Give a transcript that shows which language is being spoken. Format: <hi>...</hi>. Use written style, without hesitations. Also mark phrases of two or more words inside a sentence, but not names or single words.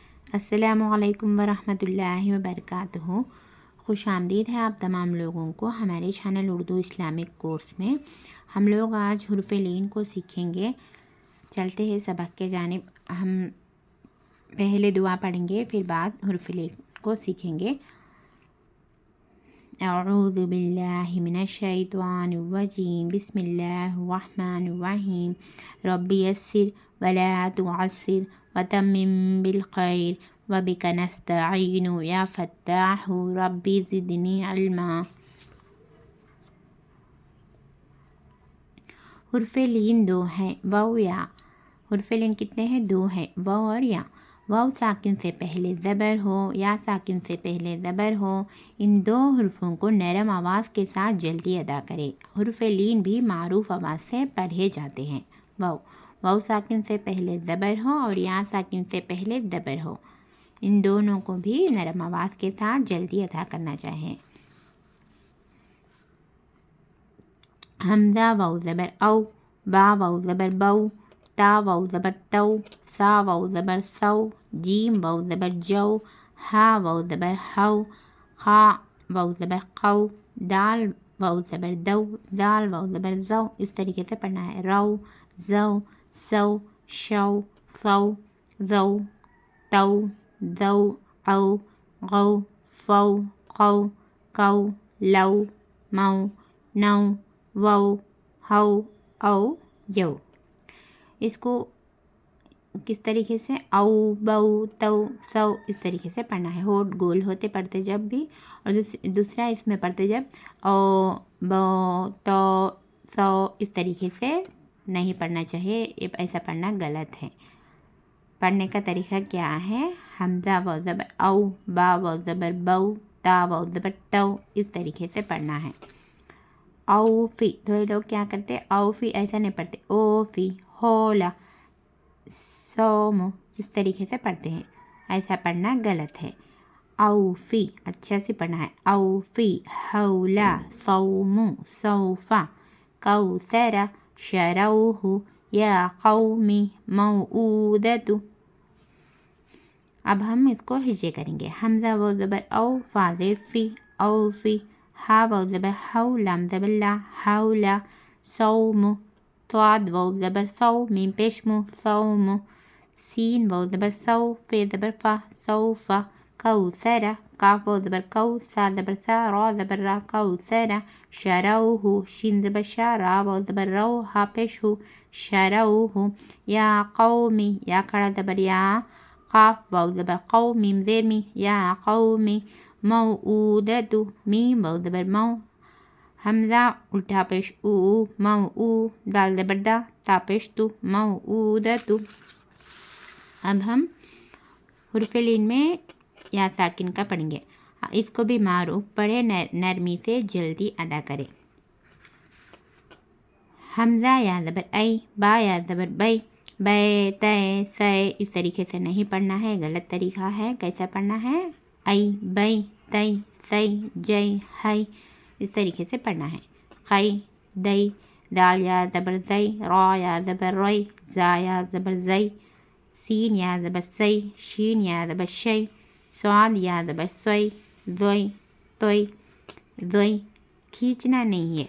<ar>السلام عليكم ورحمة الله وبركاته.</ar> <hi>खुश आमदीद है आप तमाम लोगों को हमारे चैनल उर्दू इस्लामिक कोर्स में। हम लोग आज हुर्फ़ लीन को सीखेंगे। चलते हैं सबक के जानिब। हम पहले दुआ पढ़ेंगे, फिर बाद हुर्फ़ लीन को सीखेंगे।</hi> <ar>أعوذ بالله من الشيطان الرجيم، بسم الله الرحمن الرحيم. رب يسر ولا تعسر وتمم بالخير وبك نستعين يا فتاح رب زدني علما.</ar> <hi>हुर्फ़ लीन दो है, वाव या। हुर्फ़ लीन कितने हैं? दो है, वाव और या। वाव साकिन से पहले ज़बर हो, या साकिन से पहले ज़बर हो। इन दो हुर्फ़ों को नरम आवाज़ के साथ जल्दी अदा करें। हुर्फ़ लीन भी मारूफ आवाज़ से पढ़े जाते हैं। वाव साकिन से पहले ज़बर हो और या साकिन से पहले ज़बर हो। इन दोनों को भी नरम आवाज़ के साथ जल्दी अदा करना चाहिए। हमज़ा वाव ज़बर औ, बा वाव ज़बर बौ, ता वाव ज़बर तौ, सा वाव ज़बर सौ, जीम वाव ज़बर जौ, हा वाव ज़बर हौ, खा वाव ज़बर खौ, दाल वाव ज़बर दौ, दाल वाव ज़बर ज़ौ। इस तरीके से पढ़ना है। रौ, ज़ौ, सौ, शौ, सौ, ज़ौ, तौ, ज़ौ, औ, गौ, फौ, खौ, कौ, लौ, मौ, नौ, वौ, हौ, औ, यौ। इसको किस तरीके से? औ, बौ, तौ, सौ, इस तरीके से पढ़ना है। होठ गोल होते पढ़ते जब भी, और दूसरा इसमें पढ़ते जब ओ, बौ, तौ, सौ, इस तरीके से नहीं पढ़ना चाहिए। ऐसा पढ़ना गलत है। पढ़ने का तरीका क्या है? हमज़ा वाव ज़बर औ, बा वाव ज़बर बौ, ता वाव ज़बर तौ, इस तरीके से पढ़ना है। औफ़ी, थोड़े लोग क्या करते हैं? औफ़ी ऐसा नहीं पढ़ते, ओफ़ी, होला, सोम, इस तरीके से पढ़ते हैं। ऐसा पढ़ना गलत है। औफ़ी अच्छे से पढ़ना है।</hi> <ar>أوفى، حولا، صوم، سوفا، كوثرا، شروه، يا قومي، موعدة.</ar> <hi>अब हम इसको हिज्जे करेंगे। हमज़ा वाव ज़बर औ, फा ज़ेर फ़ी, औफ़ी, हा वाव ज़बर हौ, लाम ज़बर ला, हौला, सौमु, स्वाद वाव ज़बर सौ, मीम पेश मु, सौमु, सीन वाव ज़बर सौ, फे ज़बर फ़ा, सौफ़ा, कौसरा, काफ वाव ज़बर कौ, सा ज़बर सा, रा ज़बर रा, कौसरा, शरौहु, शीन ज़बर शा, रा वाव ज़बर रौ, हा पेश हु, शरौहु, या कौमी, या खड़ा ज़बर या, काफ वाव ज़बर कौ, मीम ज़ेर मी, या कौमी, मौऊदतु, मीम वाव ज़बर मौ, हमज़ा उल्टा पेश ऊ, मऊ, दाल ज़बर दा, ता पेश तु, मऊदतु। अब हम हुर्फ़ लीन में या साकिन का पढ़ेंगे। इसको भी मारूफ पढ़े, नरमी से जल्दी अदा करें। हमज़ा या ज़बर ऐ, बा या ज़बर बै, बै, तै, सै, इस तरीके से नहीं पढ़ना है, गलत तरीका है। कैसा पढ़ना है? ऐ, बै, तै, सै, जै, है, इस तरीके से पढ़ना है। कै, दै, दाल या ज़बर ज़ै, रा या ज़बर रै, ज़ा या ज़बर ज़ै, सीन या ज़बर सै, शीन या ज़बर शै, स्वाद या ज़बर सोई, ज़ोई, तोई, ज़ोई, खींचना नहीं है।</hi>